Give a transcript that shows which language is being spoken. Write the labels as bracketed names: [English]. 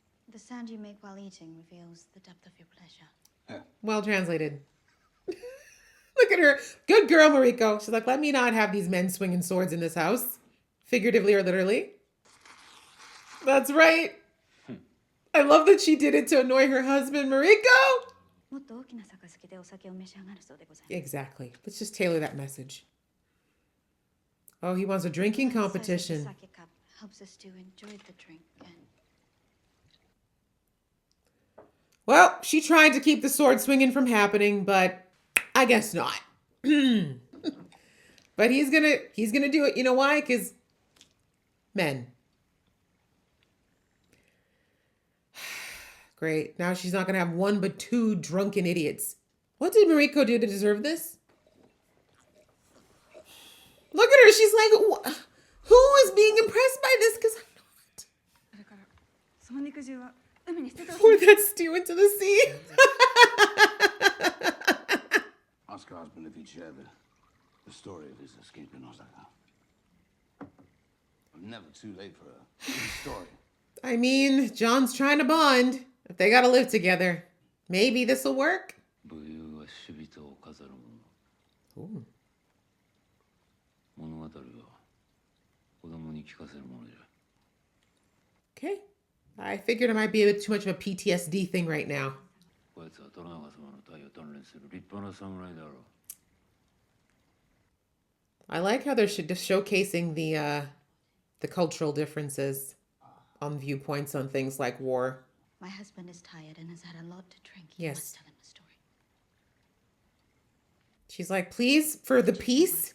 [English] The sound you make while eating reveals the depth of your pleasure. Well translated. Look at her. Good girl, Mariko. She's like, let me not have these men swinging swords in this house. Figuratively or literally. That's right. I love that she did it to annoy her husband, Mariko. [Japanese] もっと大きな杯でお酒を召し上がるそうでございます。 [English] Exactly. Let's just tailor that message. Oh, he wants a drinking The size of the competition. sake cup helps us to enjoy the drink and Well, she tried to keep the sword swinging from happening, but I guess not. But he's gonna do it. You know why? Because men. Great. Now she's not gonna have one but two drunken idiots. What did Mariko do to deserve this? Look at her. She's like, who is being impressed by this? Because I'm not. [Japanese] それからその肉汁は海に捨ててほしい。 [English] Pour that stew into the sea. Ask her husband if he'd share the story of his escape in Osaka. I'm never too late for a good story. I mean, John's trying to bond. If they gotta live together, maybe this'll work. [Japanese] 武勇は死人を飾るも Ooh. の。物語は子供に聞かせるものじゃ。 [English] Okay. I figured it might be a bit too much of a PTSD thing right now. [Japanese] こいつは虎長様の体を鍛錬する立派な侍だろう。 [English] I like how they're just showcasing the cultural differences on viewpoints on things like war. My husband is tired and has had a lot to drink. You Yes. must tell him the story. She's like, please, for the peace,